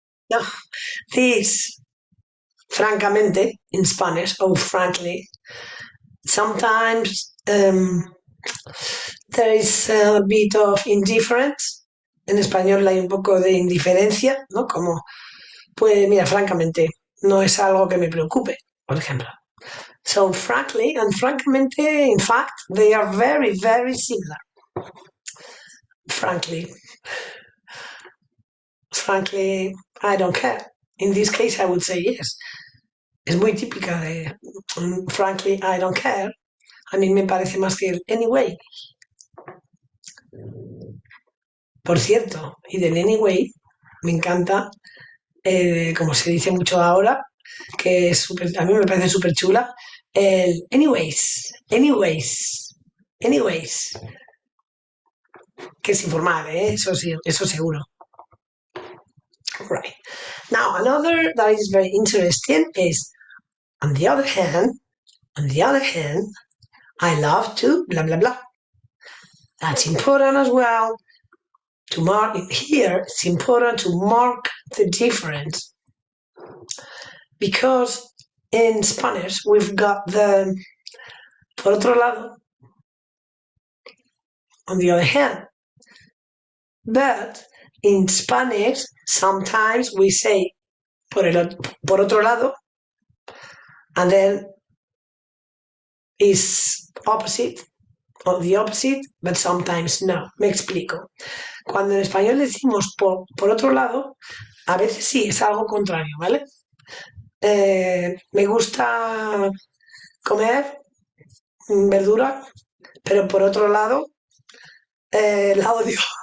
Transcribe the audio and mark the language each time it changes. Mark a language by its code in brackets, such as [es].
[en] No, this francamente in Spanish, or frankly, sometimes there is a bit of indifference. [es] En español hay un poco de indiferencia, ¿no? Como, pues mira, francamente, no es algo que me preocupe, por ejemplo. [en] So frankly and francamente, in fact, they are very, very similar. Frankly, I don't care. In this case, I would say yes. [es] Es muy típica de [en] frankly, I don't care. [es] A mí me parece más que el anyway. Por cierto, y del anyway, me encanta, como se dice mucho ahora, que es a mí me parece súper chula, el anyways, que es informal, eso sí, eso seguro. [en] Right. Now, another that is very interesting is, on the other hand, I love to blah, blah, blah. That's important as well. To mark it here, it's important to mark the difference. Because in Spanish, we've got the por otro lado, on the other hand. But in Spanish, sometimes we say por otro lado, and then is opposite, or the opposite, but sometimes no. [es] Me explico. Cuando en español decimos por otro lado, a veces sí, es algo contrario, ¿vale? Me gusta comer verdura, pero por otro lado, la odio.